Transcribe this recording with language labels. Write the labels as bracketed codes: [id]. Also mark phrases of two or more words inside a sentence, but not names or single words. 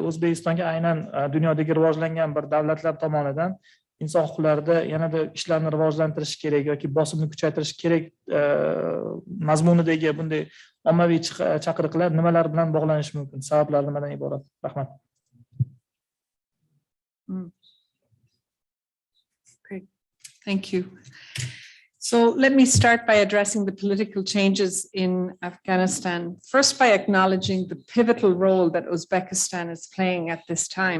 [uz] O'zbekistonga aynan dunyodagi rivojlangan bir davlatlar tomonidan inson huquqlarida yanada ishlarni rivojlantirish kerak yoki bosimni kuchaytirish kerak mazmunidagi bunday ommaviy chaqiriqlar nimalar bilan bog'lanishi mumkin? Sabablar nimadan iborat? Rahmat. [en] Great. Thank you. So let me start by addressing the political changes in Afghanistan. First, by acknowledging the pivotal role that Uzbekistan is playing at this time.